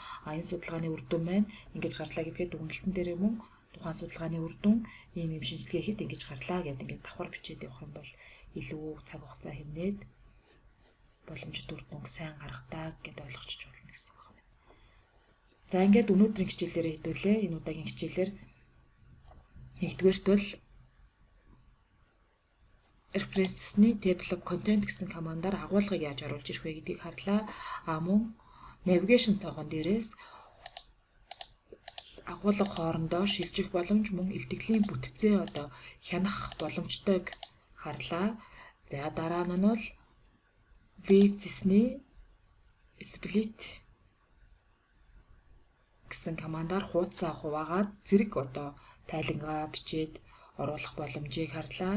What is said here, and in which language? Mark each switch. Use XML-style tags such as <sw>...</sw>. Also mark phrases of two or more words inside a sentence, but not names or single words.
<mn>Энэ судалгааны үр дүн маань ингэж гарлаа гэдгээ дүгнэлтэн дээр юм тухайн судалгааны үр дүн ийм шинжилгээ хийхэд ингэж гарлаа гэд ингээд давхар бичээд явах юм бол илүү цаг хугацаа хэмнээд боломжит үр дүнг сайн гаргадаг гэд ойлгочих болно гэсэн үг байна. За ингээд өнөөдрийн хичээлээрээ хэдүүлээ. Энэ удаагийн хичээлээр нэгдүгээрт бол</mn> <en>references-ний table of content</en> <mn>гэсэн командаар агуулгыг яаж оруулж ирэх вэ гэдгийг харлаа. Мөн navigation цонхон дээрээс агуулга хоорондоо шилжих боломж мөн илтгэлийн бүтцээ одоо хянах боломжтойг харлаа. За дараа нь бол Griffiths-ний split гэсэн командаар хуудасаа хуваагаад зэрэг одоо тайлангаа бичээд оруулах боломжийг харлаа.</mn>